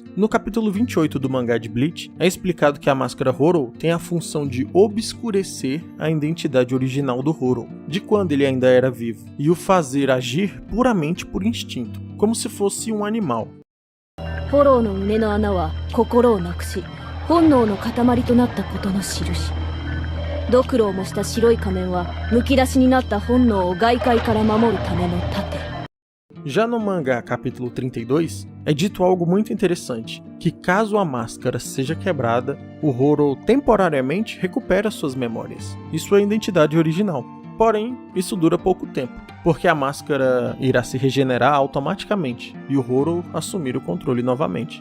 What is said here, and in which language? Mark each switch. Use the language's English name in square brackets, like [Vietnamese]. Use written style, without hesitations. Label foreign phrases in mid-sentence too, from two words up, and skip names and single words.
[Portuguese] No capítulo 28 do mangá de Bleach, é explicado que a máscara Horo tem a função de obscurecer a identidade original do Horo, de quando ele ainda era vivo, e o fazer agir puramente por instinto, como se fosse um animal. [Japanese] Horoの胸の穴は心を失くし、本能の塊となったことの印. 髑髏を模した白い仮面は剥き出しになった本能を外界から守るための盾. [Portuguese] Já no mangá capítulo 32, é dito algo muito interessante, que caso a máscara seja quebrada, o Horo temporariamente recupera suas memórias e sua identidade original. Porém, isso dura pouco tempo, porque a máscara irá se regenerar automaticamente e o Horo assumir o controle novamente.